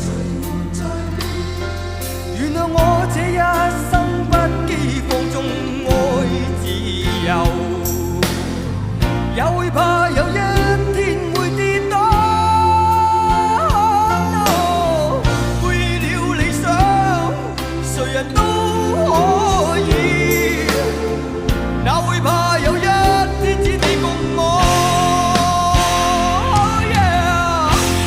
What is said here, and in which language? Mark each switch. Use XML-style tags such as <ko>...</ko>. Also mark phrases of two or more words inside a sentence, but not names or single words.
<yue>原諒我這一生不羈放縱愛自由，也會怕有一天會跌倒。No，背棄了理想，誰人都可以，哪會怕有一天只你共我。</yue> <en>Oh yeah，</en>